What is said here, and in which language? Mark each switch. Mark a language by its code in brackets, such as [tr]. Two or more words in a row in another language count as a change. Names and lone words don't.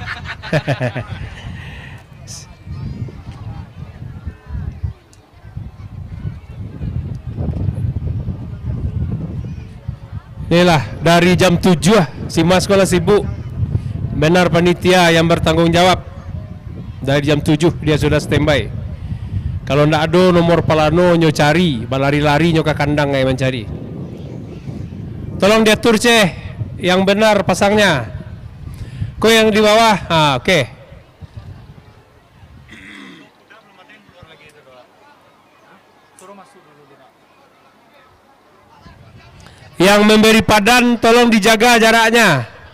[id] Inilah dari jam 7 si Mas sekolah sibuk. Benar panitia yang bertanggung jawab. Dari jam 7 dia sudah standby. [min] Kalau ndak ada nomor palano nyo cari, balari-lari nyo ke kandang kayak mencari. [id] Tolong diatur Ceh, yang benar pasangnya. Kau yang di bawah, oke. Yang memberi padan tolong dijaga jaraknya.